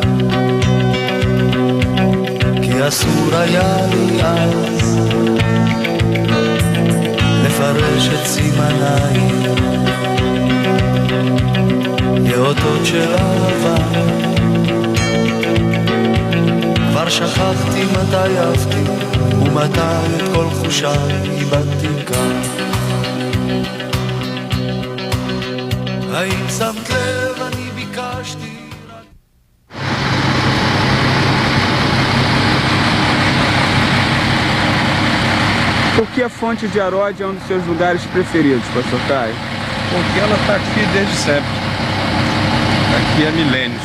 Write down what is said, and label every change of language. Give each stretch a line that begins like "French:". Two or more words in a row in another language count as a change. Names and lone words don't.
Hebrew: כי אסור היה לי אז לפרש את סימניי לאותות של אהבה כבר שכחתי מתי אהבתי ומתי את כל חושיי איבדתי כאן האם שמת לב אני ביקשתי
Portuguese: Por que a Fonte de Aródia é um dos seus lugares preferidos, Pastor Caio? Porque ela está aqui desde sempre. Aqui há milênios.